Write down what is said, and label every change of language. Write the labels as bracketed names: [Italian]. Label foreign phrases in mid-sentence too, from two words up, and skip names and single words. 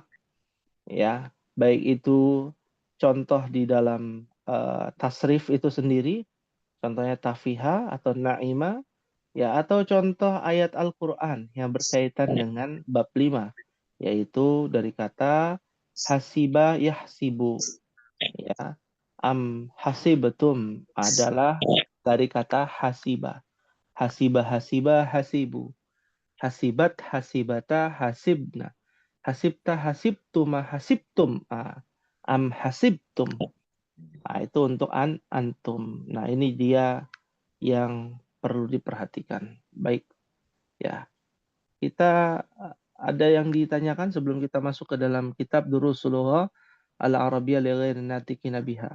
[Indonesian] Ya, baik itu contoh di dalam tasrif itu sendiri, contohnya tafiha atau na'ima, ya atau contoh ayat Al-Qur'an yang berkaitan dengan bab 5, yaitu dari kata [Arabic] حسب يحسب, [Indonesian] ya. [Arabic] أم حسبتم [Indonesian] adalah dari kata hasiba. [Arabic] حسب حسبا حسبوا. حسبت حسبتا حسبن. حسبت حسبتما حسبتم. أم حسبتم. [Indonesian] Nah, itu untuk antum. Nah, ini dia yang perlu diperhatikan. Baik. Ya. Kita ada yang ditanyakan sebelum kita masuk ke dalam kitab Durusulullah Al-Arabiyyah li ghairi natiqina biha.